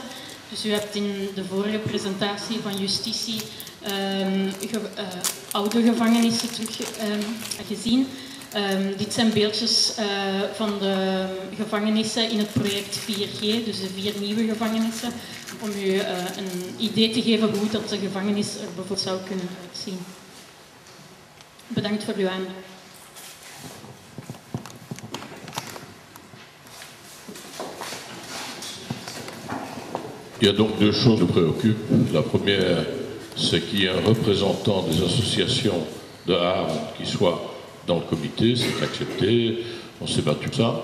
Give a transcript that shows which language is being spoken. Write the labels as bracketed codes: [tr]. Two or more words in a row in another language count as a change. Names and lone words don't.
[nl] Dus u hebt in de vorige presentatie van justitie oude gevangenissen gezien. Dit zijn beeldjes van de gevangenissen in het project 4G, dus de 4 nieuwe gevangenissen, om u een idee te geven hoe dat de gevangenis er bijvoorbeeld zou kunnen uitzien. Bedankt voor uw aandacht. [fr] Il y a donc 2 choses qui nous préoccupent. La première, c'est qu'il y ait un représentant des associations de Arles qui soit dans le comité, c'est accepté, on s'est battu ça.